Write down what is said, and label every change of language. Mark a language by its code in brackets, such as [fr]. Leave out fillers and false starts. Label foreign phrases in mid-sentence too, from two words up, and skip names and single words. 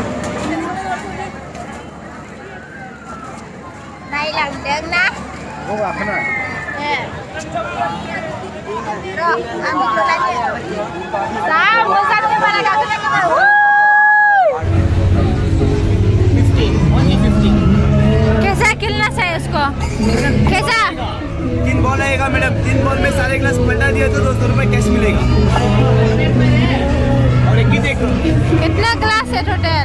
[brx] नायलांदों ना र' आं नुलायनो जा मोजां बारा गाखोनांगौ [hi] कैसा खेलना चाहिए उसको कैसा 3 बॉल आएगा मैडम 3 बॉल में सारे ग्लास पलटा दिया तो 200 रुपए कैश मिलेगा और एक देखो कितना ग्लास है टोटल